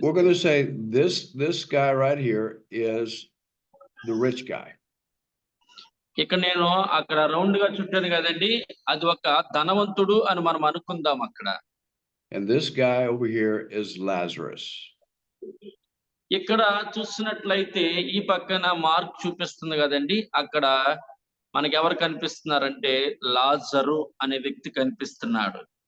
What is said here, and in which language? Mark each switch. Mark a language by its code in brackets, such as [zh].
[en] We're going to say this guy right here is the rich guy. [te] ఇక నేను అక్కడ round గా చుట్టాను కదండి, అది ఒక ధనవంతుడు అని మనం అనుకుందాం అక్కడ. [en] And this guy over here is Lazarus. [te] ఇక్కడ చూసినట్లయితే ఈ పక్కన మార్క్ చూపిస్తుంది కదండి, అక్కడ మనకి ఎవరు కనిపిస్తున్నారంటే లాజరు అనే వ్యక్తి కనిపిస్తున్నాడు.